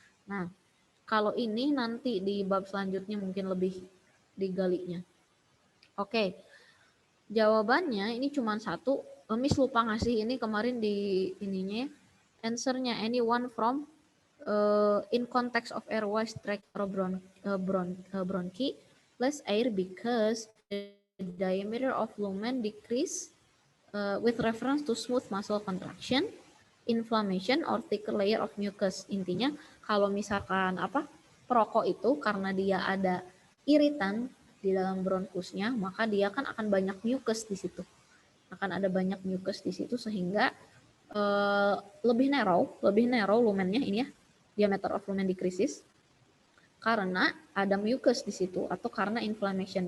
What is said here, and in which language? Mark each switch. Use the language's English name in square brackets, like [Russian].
[Indonesian] Nah, kalau ini nanti di bab selanjutnya mungkin lebih digalinya. Oke. Jawabannya ini cuma satu. Miss lupa ngasih ini kemarin di ininya. [English] Answernya anyone from in context of airways tract or bronchi less air because the diameter of lumen decrease with reference to smooth muscle contraction, inflammation or thicker layer of mucus. [Indonesian] Intinya kalau misalkan perokok itu karena dia ada iritan di dalam bronkusnya, maka dia kan akan banyak mucus di situ. Akan ada banyak mucus di situ sehingga lebih narrow lumennya ini ya, [English] diameter of lumen decreases [Indonesian] karena ada mucus di situ atau karena inflammation.